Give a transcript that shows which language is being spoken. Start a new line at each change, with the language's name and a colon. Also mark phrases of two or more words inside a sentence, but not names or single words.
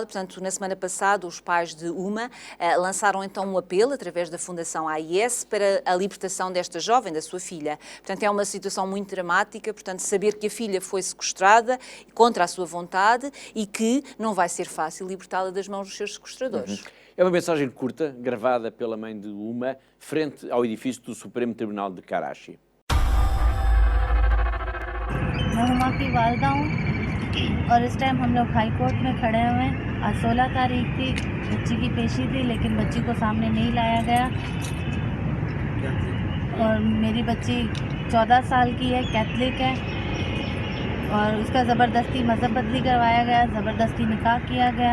Portuguese: Portanto, na semana passada, os pais de Uma lançaram então um apelo através da Fundação AIS para a libertação desta jovem, da sua filha. Portanto, é uma situação muito dramática, portanto, saber que a filha foi sequestrada contra a sua vontade e que não vai ser fácil libertá-la das mãos dos seus sequestradores. É uma mensagem curta, gravada pela mãe de Uma, frente ao edifício do Supremo Tribunal de Karachi.
Urdu: میں ہما کی والدہ ہوں اور اس ٹائم ہم لوگ ہائی کورٹ میں کھڑے ہوئے ہیں. آج 16 تاریخ تھی، بچی کی پیشی تھی، لیکن بچی کو سامنے نہیں لایا گیا اور میری بچی 14 سال کی ہے، کیتھولک ہے اور اس کا زبردستی مذہب بدلی کروایا گیا، زبردستی نکاح کیا گیا.